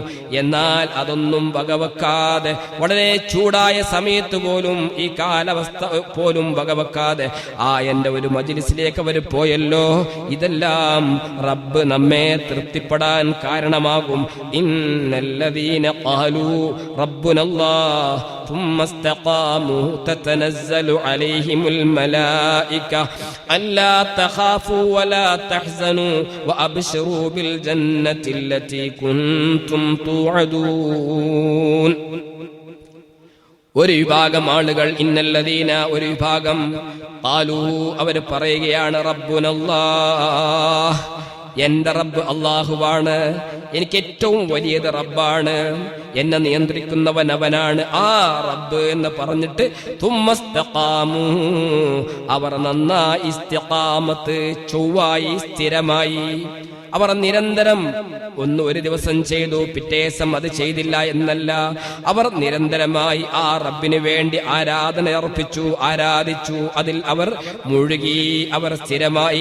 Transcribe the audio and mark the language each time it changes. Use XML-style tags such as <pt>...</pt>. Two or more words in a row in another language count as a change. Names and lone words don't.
<ml>എന്നാൽ അതൊന്നും വകവെക്കാതെ, വളരെ ചൂടായ സമയത്ത് പോലും, ഈ കാലാവസ്ഥ പോലും വകവെക്കാതെ എന്റെ ഒരു മജ്ലിസിലേക്ക് അവർ പോയല്ലോ. ഇതെല്ലാം റബ്ബ് നമ്മെ തൃപ്തിപ്പെടാൻ കാരണമാകും.</ml> <ar>إن الذين قالوا ربنا الله ثم استقاموا تتنزل عليهم الملائكة ألا تخافوا ولا تحزنوا وأبشروا بالجنة التي كنتم توعدون.</ar> <ml>ഒരു വിഭാഗം ആളുകൾ, ഇന്നല്ലദീന, ഒരു വിഭാഗം, ഖാലൂ, അവർ പറയുകയാണ്, റബ്ബുനല്ലാഹ്, എന്റെ റബ്ബ് അല്ലാഹുവാണ്, എനിക്ക് ഏറ്റവും വലിയത് റബ്ബാണ്, എന്നെ നിയന്ത്രിക്കുന്നവൻ അവനാണ്, ആ റബ്ബ് എന്ന് പറഞ്ഞിട്ട് തുമ്മസ്തഖാമു, അവർ നന്നായി ഇസ്തിഖാമത്ത്, ചൊവ്വായി, സ്ഥിരമായി, അവർ നിരന്തരം ഒരു ദിവസം ചെയ്തു, പിറ്റേ ദിവസം അത് ചെയ്തില്ല എന്നല്ല, അവർ നിരന്തരമായി ആ റബ്ബിന് വേണ്ടി ആരാധന അർപ്പിച്ചു, ആരാധിച്ചു, അതിൽ അവർ മുഴുകി, അവർ സ്ഥിരമായി.</ml>